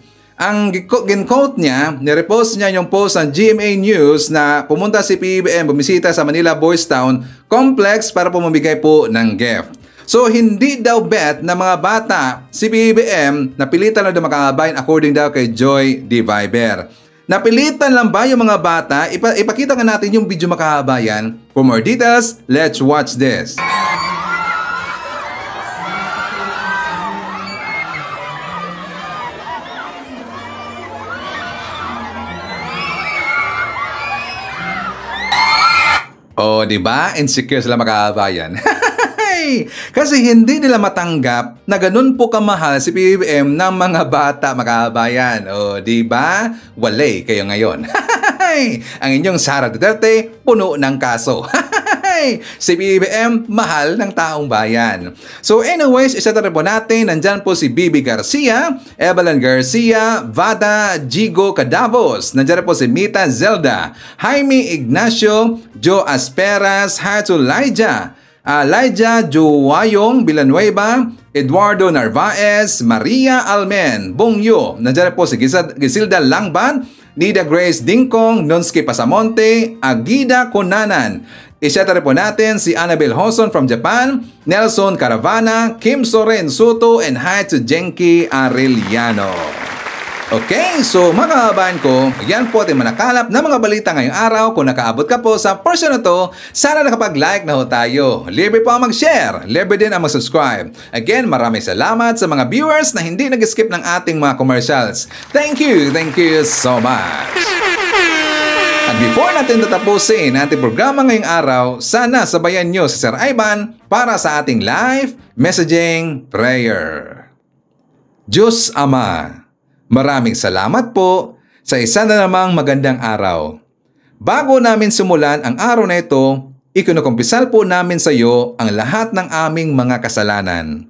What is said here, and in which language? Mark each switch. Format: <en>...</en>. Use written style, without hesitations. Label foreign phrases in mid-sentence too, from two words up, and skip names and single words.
<tl>Ang gin-quote niya, nirepost niya yung post ng GMA News na pumunta si PBM, bumisita sa Manila Boys Town Complex para pumamigay po ng gift. So, hindi daw bet na mga bata si PBM napilitan lang daw makabayan according daw kay Joy Diviber. Napilitan lang ba yung mga bata? Ipakita nga natin yung video makabayan.</tl> <en>For more details, let's watch this.</en> <tl>Oh, di ba? Insecure sila makabayan. Kasi hindi nila matanggap na ganun po kamahal si PBM ng mga bata makabayan. Oh, di ba? Walay kayo ngayon. Ang inyong Sara Duterte puno ng kaso. Si PBM mahal ng taong bayan. So anyways, isa po natin, nandyan po si Bibi Garcia, Evelyn Garcia, Vada Jigo Cadavos, nandyan po si Mita Zelda, Jaime Ignacio, Joe Asperas, Hatu Laija, Laija Juwayong Villanueva, Eduardo Narvaez, Maria Almen, Bongyo, nandyan po si Gisilda Langban, Nida Grace Dingkong, Nonski Pasamonte, Agida Konanan. Isyata po natin si Annabel Hoson from Japan, Nelson Caravana, Kim Soren Soto,</tl> <en>and hi to</en> <tl>Jenki Arellano. Okay, so mga kabayan ko, yan po ating manakalap na mga balita ngayong araw. Kung nakaabot ka po sa portion na to, sana nakapag-like na ho tayo. Libre po ang mag-share, libre din ang mag-subscribe. Again, maraming salamat sa mga viewers na hindi nag-skip ng ating mga commercials.</tl> <en>Thank you so much.</en> <tl>At before natin tatapusin ating programa ngayong araw, sana sabayan nyo si Sir Ivan para sa ating live messaging prayer. Diyos Ama, maraming salamat po sa isa na namang magandang araw. Bago namin simulan ang araw na ito, ikinukumpisal po namin sa iyo ang lahat ng aming mga kasalanan.</tl>